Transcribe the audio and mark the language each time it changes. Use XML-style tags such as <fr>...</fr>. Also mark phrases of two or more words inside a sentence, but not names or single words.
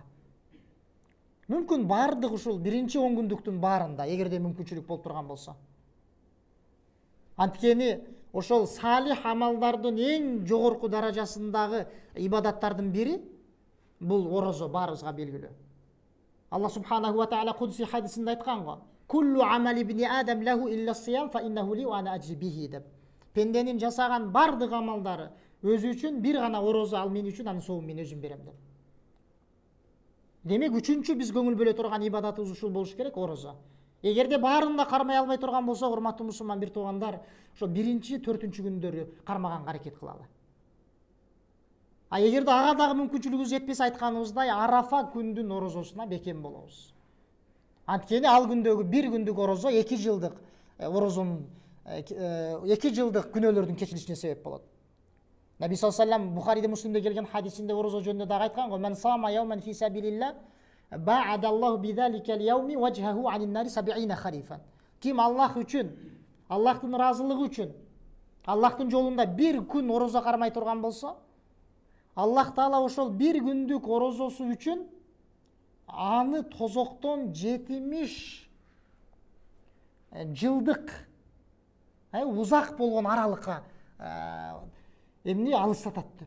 <ky>Мүмкүн бардык ушул биринчи 10 күндүктүн баарында, эгерде мүмкүнчүлүк болуп турган болсо. Анткени ошол салих амалдардын эң жогорку даражасындагы ибадаттардын бири бул орозо, баарыбызга белгилүү.</ky> <ar>الله سبحانه وتعالى</ar> <ky>кудси хадисинде айткан го:</ky> <ar>"كل عمل ابن آدم له إلا الصيام فإنه لي وأنا أجزي به"</ar> <ky>деп. Пенденин жасаган бардык амалдары өзү үчүн, бир гана орозо ал мен үчүн, анын сообун мен өзүм берем деп. Демек, үчүнчү биз көңүл бөлө турган ибадатыбыз ушул болуш керек, орозо. Эгерде баарында кармай албай турган болсок, урматтуу мусулман бир туугандар, ошо биринчи, 4-үнчү күндөрү кармаганга аракет кылалы. А эгерде ага дагы мүмкүнчүлүгүбүз жетпесе, айтканыбыздай, Арафа күндүн орозосуна бекем болобуз. Анткени ал күндөгү бир күндүк орозо 2 жылдык орозонун 2 жылдык күнөөлөрдүн кечирилишине себеп болот. Наби</ky> <ar>صلى الله عليه وسلم</ar> <ky>Бухариде, Муслимде келген хадисинде орозо жөнүндө дагы айткан го:</ky> <ar>"من صام يوما في سبيل الله باعد الله بذلك اليوم وجهه عن النار 70 خريفا."</ar> <ky>Ким Аллах үчүн, Аллахтын ыраазылыгы үчүн, Аллахтын жолунда бир күн орозо кармай турган болсо,</ky> <ar>الله تعالى</ar> <ky>ошол бир күндүк орозосу үчүн аны тозоктон 70 жылдык узак болгон аралыкка эмне алыстатат деп.</ky>